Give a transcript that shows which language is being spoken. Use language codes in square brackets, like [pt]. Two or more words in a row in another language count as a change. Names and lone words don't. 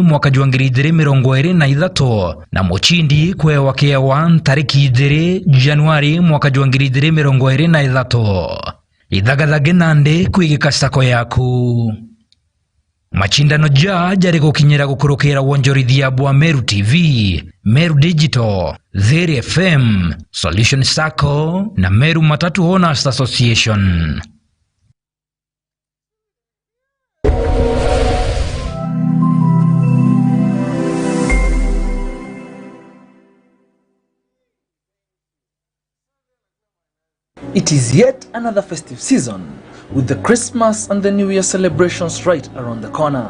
[mer] mwaka jwangiri 2023 na mochindi kwewa kewa ntariki 2 Januari mwaka jwangiri 2023 idhagadhage nande kuigika sako yaku machindano jari gukinyira gukurukira wonjorithia bwa Meru TV, Meru Digital, THIRI FM, Solution Sacco na Meru Matatu Owners Association. [en] It is yet another festive season, with the Christmas and the New Year celebrations right around the corner.